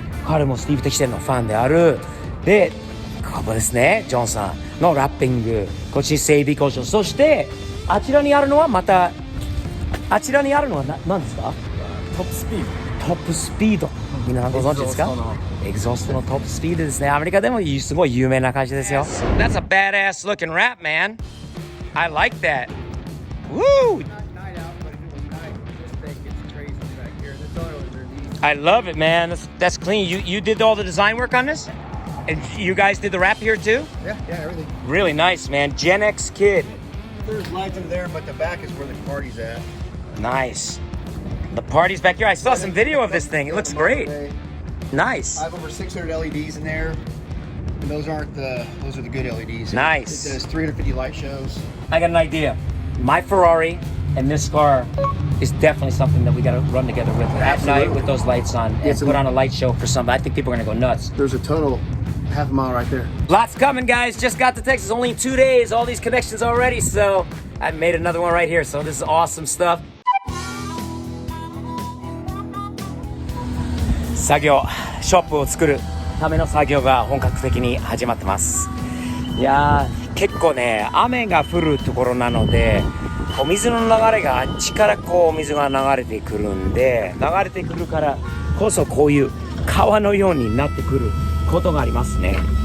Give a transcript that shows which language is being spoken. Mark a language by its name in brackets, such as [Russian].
[Japanese] 彼もスティーブ・テキシテンのファンである。でここですね、ジョンさんのラッピング、こっち整備工場、そしてあちらにあるのはまたあちらにあるのは何ですか？トップスピード。トップスピード。みんなご存知ですか？エグゾーストのトップスピードですね。アメリカでもすごい有名な会社ですよ。 [English] That's a badass looking wrap, man. I like that. Woo! I love it, man. That's clean. You did all the design work on this? And you guys did the wrap here too? Yeah, everything. Really nice, man. Gen X kid. There's lights in there, but the back is where the party's at. Nice. The party's back here. I saw some video of this thing. It looks great. Nice. I have over 600 LEDs in there. And those are the good LEDs. Nice. It does 350 light shows. I got an idea. My Ferrari and this car is definitely something that we got to run together with at night with those lights on and put on a light show for somebody. I think people are going to go nuts. There's a total half a mile right there. Lots coming, guys. Just got to Texas. Only in 2 days. All these connections already. So I made another one right here. So this is awesome stuff. [Japanese] 作業、ショップを作るための作業が本格的に始まってます。いやー、結構ね、雨が降るところなので、お水の流れがあっちからこうお水が流れてくるんで、流れてくるからこそこういう川のようになってくることがありますね。